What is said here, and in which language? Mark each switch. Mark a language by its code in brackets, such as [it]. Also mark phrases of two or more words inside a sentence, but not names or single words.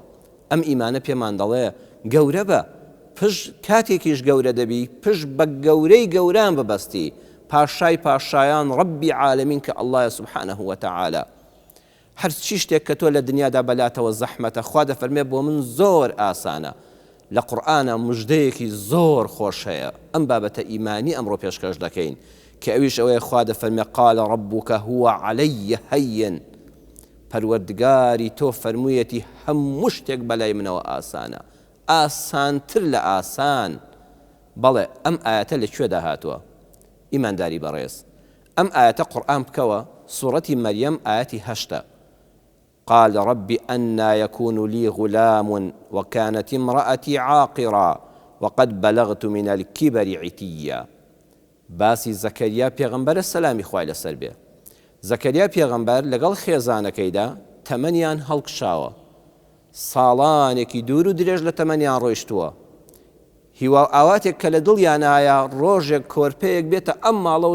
[ckb] ئەم ئیمانە پێمان دەڵێ گەورە بە، پشت کاتێکیش گەورە دەبی، پشت بە گەورەی گەوران ببەستی، پاشای پاشایان [ar] ڕەبی عالەمین [ckb] کە ئەڵڵایە [ar] سوبحانەه وتەعالە. [ckb] هەر چی شتێک کە تۆ لە دنیادا بەلاتەوە زەحمەتە، خوا دەفەرمێ بۆ من زۆر ئاسانە. لە قورئانە موژدەیەکی زۆر خۆش هەیە. ئەم بابەتە ئیمانی ئەمڕۆ پێشکەش دەکەین کە ئەویش ئەوەیە خوا دەفەرمێ [ar] قال ربك هو علي هين، [ckb] پەروەردگاری تۆ فەرموویەتی هەموو شتێک بەلای منەوە ئاسانە، ئاسانتر لە ئاسان. بەڵێ ئەم ئاەتە لەکوێدا هاتووە؟ ئیمانداری بەڕێز، ئەم ئاەتە قورئان بکەوە سوورەتی مەریەم ئاەتی 8. [ar] قال رب أنى يكون لي غلام وكانت امرأتي عاقرا وقد بلغت من الكبر عتيا. [ckb] باسی زەکەریا پێغەمبەرە سەلامی خوای لەسەر بێ. زەکەریا پێغەمبەر لەگەڵ خێزانەکەیدا تەمەنیان هەڵکشاوە، ساڵانێکی دوور و درێژ لە تەمەنیان ڕۆیشتووە هیوا ئاواتێک کە لە دڵیانایە ڕۆژێک کۆرپەیەک بێتە ئەم ماڵەوە